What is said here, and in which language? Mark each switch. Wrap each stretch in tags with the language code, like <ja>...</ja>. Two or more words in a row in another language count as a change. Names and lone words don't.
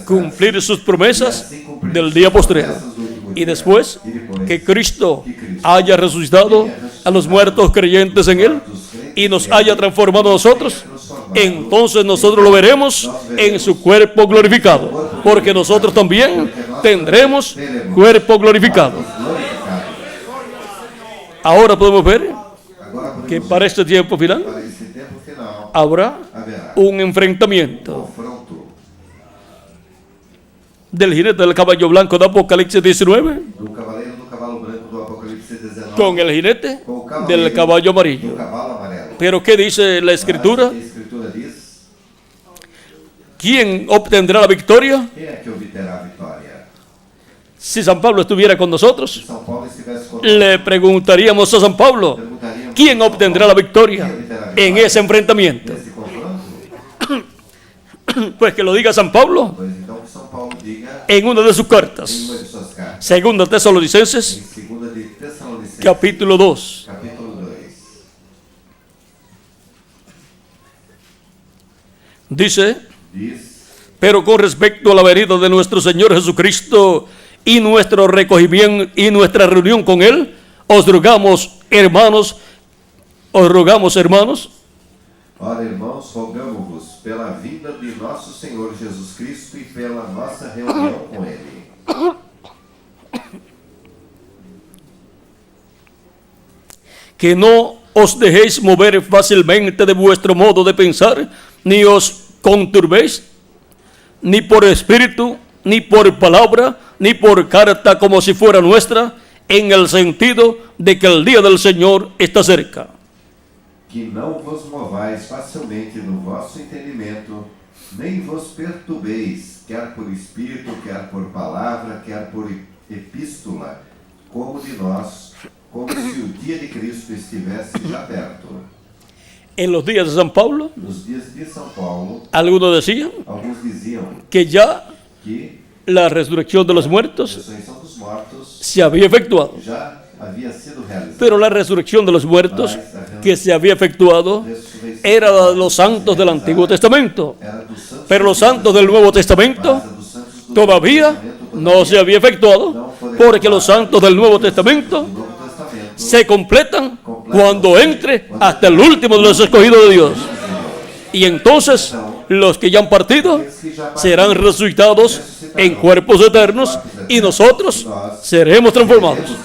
<es>cumplir sus promesas del día postrero. Y después que Cristo haya resucitado a los muertos creyentes en Él y nos haya transformado a nosotros, entonces nosotros lo veremos en su cuerpo glorificado, porque nosotros también tendremos cuerpo glorificado. Glorificado. Ahora podemos ver</es> <pt>Agora podemos</pt> <es>que para este tiempo final</es> <pt>para esse tempo final</pt> <es>habrá</es> <pt>haverá</pt> <es>un enfrentamiento</es> <pt>confronto</pt> <es>del jinete del caballo blanco de Apocalipsis 19</es> <pt>do cavaleiro do cavalo branco do Apocalipse 19</pt> <es>con el jinete</es> <pt>com o cavaleiro</pt> <es>del caballo</es> <pt>do</pt> <es>amarillo.</es> <pt>cavalo amarelo.</pt> <es>Pero ¿qué dice la Escritura?</es> <pt>A Escritura diz:</pt> <es>¿Quién obtendrá la victoria?</es> <pt>quem é que obterá a vitória?</pt> <es>Si San Pablo estuviera con nosotros,</es> <pt>Se São Paulo estivesse conosco,</pt> <es>le preguntaríamos a San Pablo,</es> <pt>perguntaríamos:</pt> <es>¿quién obtendrá la victoria en ese enfrentamiento?</es> <pt>nesse confronto?</pt> <es>Pues que lo diga San Pablo</es> <pt>Pois então que São Paulo diga</pt> <es>en una de sus</es> <pt>em</pt> <es>cartas,</es> <pt>uma de suas cartas,</pt> <es>segunda Tesalonicenses,</es> <pt>em 2 de Tessalonicenses,</pt> <es>capítulo 2,</es> <pt>capítulo 2,</pt> <es>Dice,</es> <pt>Diz,</pt> <es>pero con respecto a la venida de nuestro Señor Jesucristo y nuestro recogimiento y nuestra reunión con Él, os rogamos, hermanos,</es> <pt>ora, irmãos, rogamo-vos pela vinda de nosso Senhor Jesus Cristo e pela nossa reunião com Ele,</pt> <es>que no os dejéis mover fácilmente de vuestro modo de pensar, ni os conturbéis, ni por espíritu, ni por palabra, ni por carta como si fuera nuestra, en el sentido de que el día del Señor está cerca.</es> <pt>que não vos movais facilmente no vosso entendimento, nem vos perturbeis, quer por espírito, quer por palavra, quer por epístola, como de nós, como se o dia de Cristo estivesse já perto.</pt> <es>En los días de San Pablo,</es> <pt>Nos dias de São Paulo,</pt> <es>algunos decían</es> <pt>alguns diziam</pt> <es>que ya</es> <pt>que</pt> <es>la resurrección de los</es> <pt>a</pt> <es>muertos</es> <pt>ressurreição dos mortos</pt> <es>se había efectuado.</es> <pt>já havia sido realizada.</pt> <es>Pero la resurrección de los muertos que se había efectuado era la de los santos del Antiguo Testamento.</es> <pt>Era dos santos,</pt> <es>Pero los santos del Nuevo Testamento</es> <pt>mas a dos santos do</pt> <es>todavía</es> <pt>Novo Testamento</pt> <es>no se había efectuado, porque los santos del Nuevo Testamento</es> <pt>do Novo Testamento</pt> <es>se completan cuando entre hasta el último de los escogidos de Dios. Y entonces los que ya han partido serán resucitados en cuerpos eternos y nosotros seremos transformados.</es>